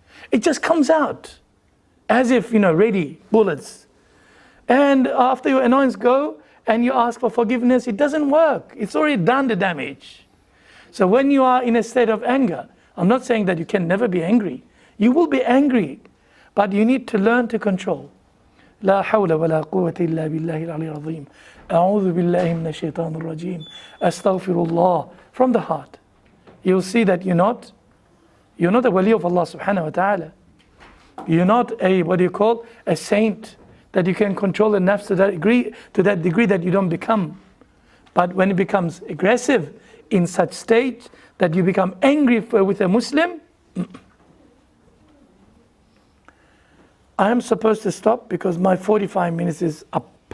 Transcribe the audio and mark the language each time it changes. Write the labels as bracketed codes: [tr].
[en] It just comes out. As if, ready, bullets. And after your annoyance go, and you ask for forgiveness, it doesn't work. It's already done the damage. So when you are in a state of anger, I'm not saying that you can never be angry. You will be angry, but you need to learn to control. [ar] لا حول ولا قوة إلا بالله العلي العظيم. أعوذ بالله من الشيطان الرجيم. أستغفر الله. [en] From the heart. You'll see that you're not a wali of Allah subhanahu wa ta'ala. You're not a saint that you can control the nafs to that degree that you don't become. But when it becomes aggressive in such state that you become angry with a Muslim, I am supposed to stop because my 45 minutes is up.